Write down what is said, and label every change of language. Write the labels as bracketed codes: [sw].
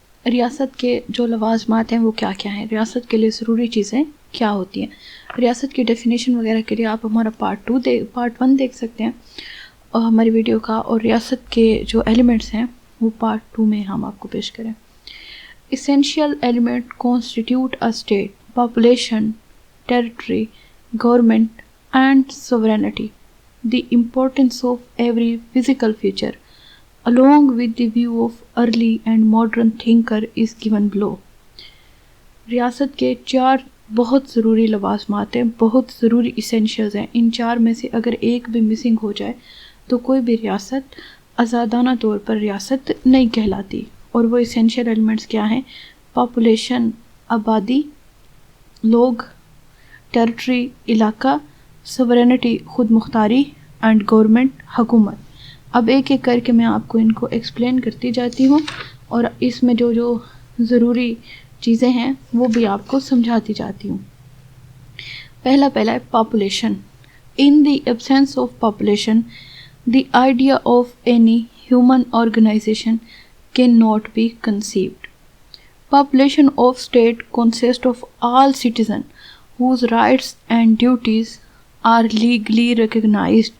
[ur] ریاست کے جو لوازمات ہیں وہ کیا کیا ہیں، ریاست کے لیے ضروری چیزیں کیا ہوتی ہیں. ریاست کی ڈیفینیشن وغیرہ کے لیے آپ ہمارا پارٹ 1 دیکھ سکتے ہیں اور ہماری ویڈیو کا، اور ریاست کے جو ایلیمنٹس ہیں وہ پارٹ 2 میں ہم آپ کو پیش کریں. [en] Essential element constitute a state: population, territory, government and sovereignty. The importance of every physical feature, along with the view of early and modern thinker, is given below. [ur] ریاست کے 4 بہت ضروری لوازمات ہیں، بہت ضروری essentials ہیں. ان 4 میں سے اگر ایک بھی مسنگ ہو جائے تو کوئی بھی ریاست آزادانہ طور پر ریاست نہیں کہلاتی. اور وہ اسینشیل ایلیمنٹس کیا ہیں؟ پاپولیشن آبادی، لوگ، ٹیریٹری علاقہ، سوورینٹی خود مختاری، اینڈ گورنمنٹ حکومت. اب ایک ایک کر کے میں آپ کو ان کو ایکسپلین کرتی جاتی ہوں اور اس میں جو ضروری چیزیں ہیں وہ بھی آپ کو سمجھاتی جاتی ہوں. پہلا ہے population. [en] In the absence of population the idea of any human organization cannot be conceived. Population of state consists of all citizens whose rights and duties are legally recognized.